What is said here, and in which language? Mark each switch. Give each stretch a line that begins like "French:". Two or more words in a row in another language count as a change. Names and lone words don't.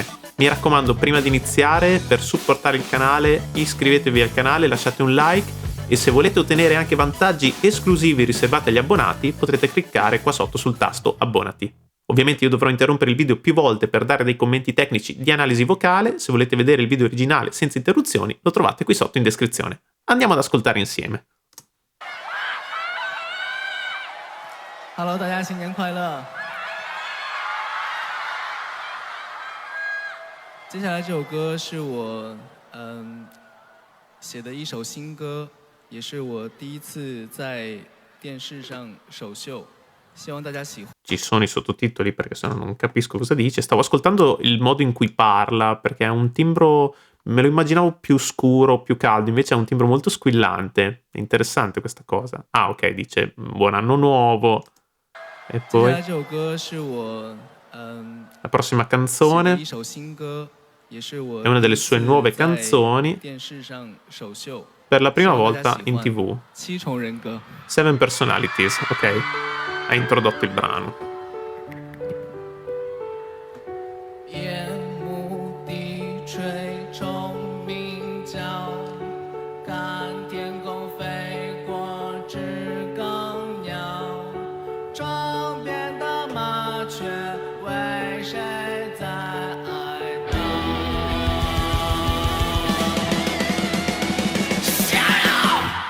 Italian: Mi raccomando, prima di iniziare, per supportare il canale, iscrivetevi al canale, lasciate un like e se volete ottenere anche vantaggi esclusivi riservati agli abbonati, potrete cliccare qua sotto sul tasto abbonati. Ovviamente io dovrò interrompere il video più volte per dare dei commenti tecnici di analisi vocale. Se volete vedere il video originale senza interruzioni, lo trovate qui sotto in descrizione. Andiamo ad ascoltare insieme.
Chinese: Hello， 大家新年快乐！接下来这首歌是我写的一首新歌，也是我第一次在电视上首秀，希望大家喜欢。
Italian: Ci sono i sottotitoli perché sennò non capisco cosa dice. Stavo ascoltando il modo in cui parla perché ha un timbro, me lo immaginavo più scuro, più caldo, invece ha un timbro molto squillante. È interessante questa cosa. Ah, ok, dice buon anno nuovo. E poi
Chinese: 接下来这首歌是我
Italian: la prossima
Chinese: 写的
Italian: canzone
Chinese: 一首新歌，也是我
Italian: è una delle sue nuove
Chinese: 第一次在
Italian: canzoni
Chinese: 电视上首秀，
Italian: per la prima
Chinese: 希望大家
Italian: volta
Chinese: 喜
Italian: in
Chinese: 欢
Italian: TV.
Chinese: 七重人格。
English: Seven Personalities,
Italian: ok. Ha introdotto il brano.
Chinese: 夜幕低垂，虫鸣叫，看天空飞过知更鸟，窗边的麻雀为谁在哀悼？想要。